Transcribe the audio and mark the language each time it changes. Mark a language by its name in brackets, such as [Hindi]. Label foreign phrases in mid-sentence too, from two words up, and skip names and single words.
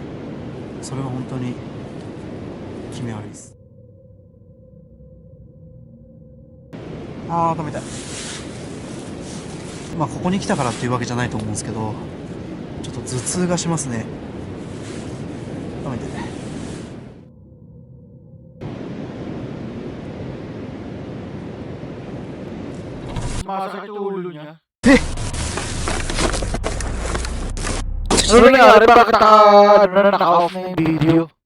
[Japanese] それは本当に気味悪いです。あー、頭痛い。まあここに来たからっていうわけじゃないと思うんですけど、ちょっと頭痛がしますね。頭痛い。 [Filipino] Masakit yung ulo niya. Ano nangyari? Bakit naka-off na yung video?